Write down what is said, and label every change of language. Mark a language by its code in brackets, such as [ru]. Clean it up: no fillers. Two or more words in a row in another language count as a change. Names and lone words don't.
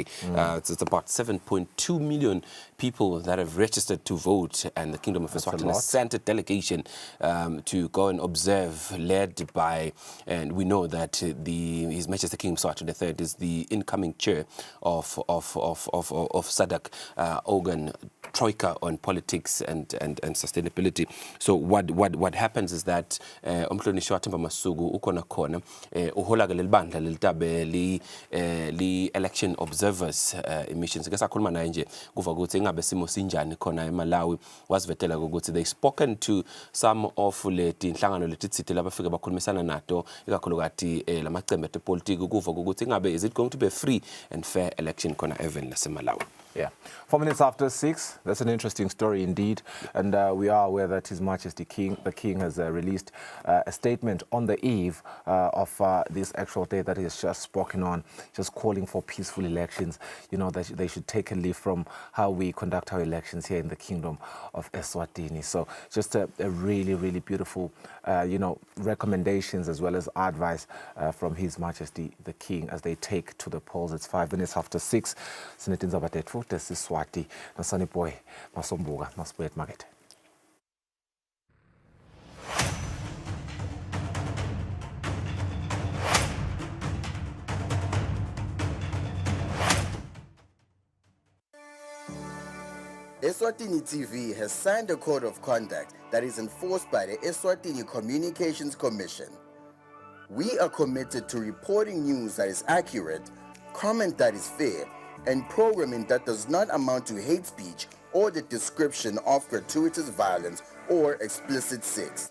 [en] It's about 7.2 million people that have registered to vote, and the Kingdom of Eswatini sent a delegation to go and observe, led by, and we know that His Majesty King Eswatini III is the incoming chair of SADC organ troika on politics and sustainability. So what happens is that [ss] umhlonishwa waThemba Masuku ukona khona uhola ke lelibandla lelitabe li [en] election observers emissions. [ss] Ke sakhuluma naye nje kuva ukuthi ingabe simo sinjani khona eMalawi, wasivetela ukuthi [en] they spoken to some of [ss] leti inhlangano letitsite labafike bakhulumisana nato ikakhulukathi lamacembe epolitiki kuva ukuthi ingabe [en] is it going to be a free and fair election [ss] khona even naseMalawi. [en] Yeah. 4 minutes after 6. That's an interesting story indeed. And we are aware that His Majesty the King has released a statement on the eve of this actual day that he has just spoken on, just calling for peaceful elections. You know, that they should take a leaf from how we conduct our elections here in the Kingdom of Eswatini. So just a really, really beautiful, recommendations as well as advice from His Majesty the King as they take to the polls. It's 5 minutes after 6. [ss] Sinetindzaba tetfu tesiswati nasaniboy masombuka masibuye market. [en] Eswatini TV has signed a code of conduct that is enforced by the Eswatini Communications Commission. We are committed to reporting news that is accurate, comment that is fair, and programming that does not amount to hate speech or the description of gratuitous violence or explicit sex.